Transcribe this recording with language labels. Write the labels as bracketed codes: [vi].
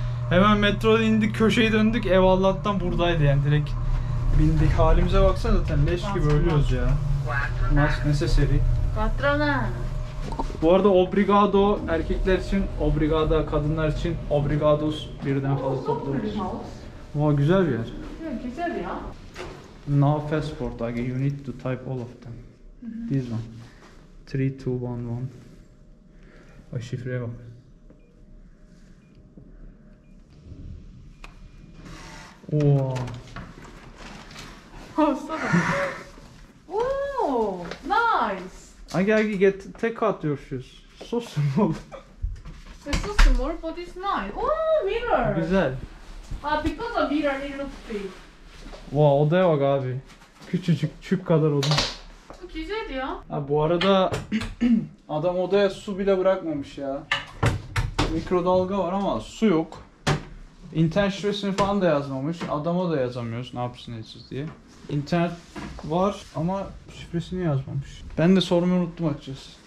[tr] Hemen metrodan indik, köşeyi döndük, ev Allah'tan buradaydı yani, direkt bindik. Halimize baksana, zaten leş gibi ölüyoruz ya. [en] Mask necessary. Patrona. [tr] Bu arada obrigado erkekler için, obrigada kadınlar için, obrigados birden fazla topluyoruz. Wow, güzel bir yer. Yeah, güzel ya. [en] No passport, like you need to type all of them. This one. 3211. [tr] Ay şifreye bak. [en] Wow. Oh, so Oh, nice. Agi get out your shoes. So small. It's so small, but it's nice. Oh, mirror. [tr] Güzel. [en] Ah, because of mirror, it looks big. [tr] Wow, odaya bak abi. Küçücük, çüp kadar oda. Çok güzel ya. Ha, bu arada adam odaya su bile bırakmamış ya. Mikrodalga var ama su yok. İnternet şifresini falan da yazmamış. Adama da yazamıyoruz ne yapsın edeceğiz diye. İnternet var ama şifresini yazmamış. Ben de sormayı unuttum açıkçası.